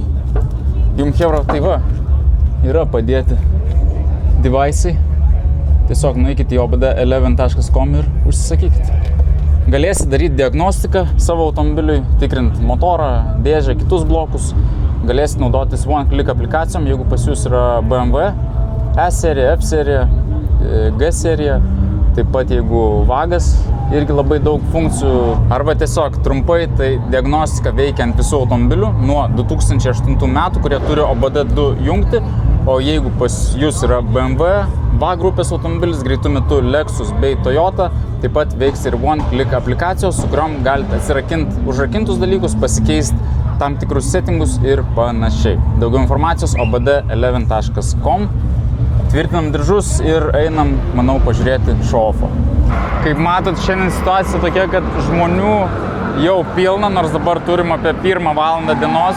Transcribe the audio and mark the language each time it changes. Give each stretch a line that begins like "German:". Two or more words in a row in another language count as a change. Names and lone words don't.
Lithuanian: Jum, chebra, tai va, yra padėti device'ai. Tiesiog nueikite į obd11.com ir užsisakykite. Galėsi daryti diagnostiką savo automobiliui, tikrinti motorą, dėžę, kitus blokus. Galėsi naudotis one-click aplikacijom, jeigu pas jūs yra BMW, E-serija, F-serija, G-serija. Taip pat jeigu vagas, irgi labai daug funkcijų. Arba tiesiog trumpai, tai diagnostika veikia ant visų automobilių nuo 2008 metų, kurie turi OBD2 jungti. O jeigu pas jūs yra BMW, VA grupės automobilis, greitų metu Lexus bei Toyota, taip pat veiks ir one-click aplikacijos, su kuriom galite atsirakinti užrakintus dalykus, pasikeisti tam tikrus settingus ir panašiai. Daugiau informacijos obd11.com. Tvirtinam diržus ir einam, manau, pažiūrėti show-offo. Kaip matot, šiandien situacija tokia, kad žmonių jau pilna, nors dabar turim apie 1 valandą dienos.